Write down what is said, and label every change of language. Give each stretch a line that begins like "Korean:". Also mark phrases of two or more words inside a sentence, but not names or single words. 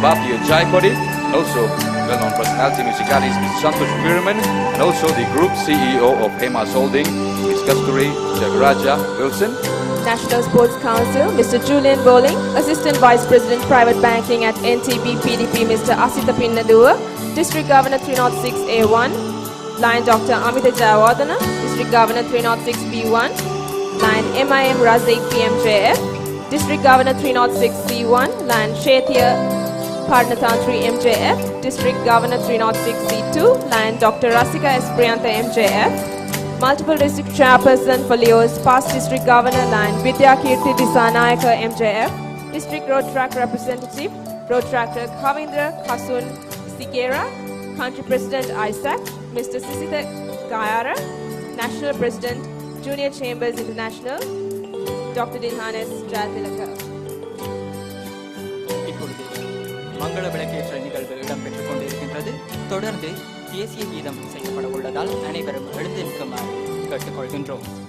English: Bhathiya Jayakodi, and also well-known personality musicalist Mr. Santosh Veeraman, and also the group CEO of Hemas Holding, Ms. Kasturi Jagaraja Wilson. National Sports Council, Mr. Julian Bowling, Assistant Vice President Private Banking at NTB PDP, Mr. Asitha Pinnaduwa, District Governor 306A1, Lion Dr. Amita Jayawardena, District Governor 306B1, Lion MIM Razik PMJF, District Governor 306C1, Lion Shaithia Parnatantri MJF, District Governor 306C2, Lion Dr. Rasika S. Priyantha MJF, multiple district chairperson for Leo's past district governor, Lion Vidya Kirti Disanayaka MJF, District Rotaract representative, Rotaract Kavindra Kasun Sigera, Country President AIESEC, Mr. Sisitha Gayara, National President, Junior Chambers International, Dr. Dilhanes Jayatilaka.
Tamil: மங்கள விளக்கேற்ற நிகழ்வு இடம்பெற்றுக் கொண்டிருக்கின்றது. தொடர்ந்து தேசிய கீதம் இசைக்கப்பட உள்ளதால் அனைவரும் எழுந்து நிற்குமாறு கேட்டுக்கொள்கின்றோம்.